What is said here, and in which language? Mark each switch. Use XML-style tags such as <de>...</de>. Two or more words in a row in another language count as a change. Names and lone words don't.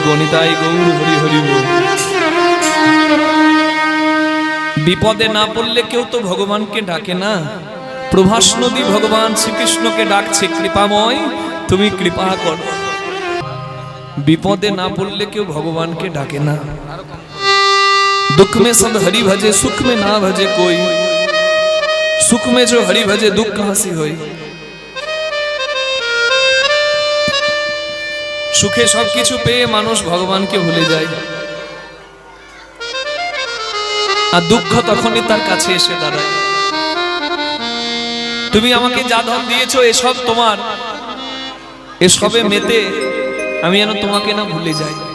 <bn>নিতাই গৌর হরি হরি বল। বিপদে না পড়লে কেউ তো ভগবানকে ডাকে না। প্রভাস নদী ভগবান শ্রীকৃষ্ণকে ডাকছে, কৃপাময় তুমি কৃপা করো। বিপদে না পড়লে কেউ ভগবানকে ডাকে না।</bn> <hi>दुख में सब हरि भजे, सुख में ना भजे कोई, सुख में जो हरि भजे दुख कहां से होई।</hi> <bn>সুখে সবকিছু পেয়ে মানুষ ভগবানকে ভুলে যায়, আর দুঃখ তখনই তার কাছে এসে দাঁড়ায়। তুমি আমাকে যা ধন দিয়েছো এসব তোমার, এসবে মেতে আমি যেন তোমাকে না ভুলে যাই।</bn>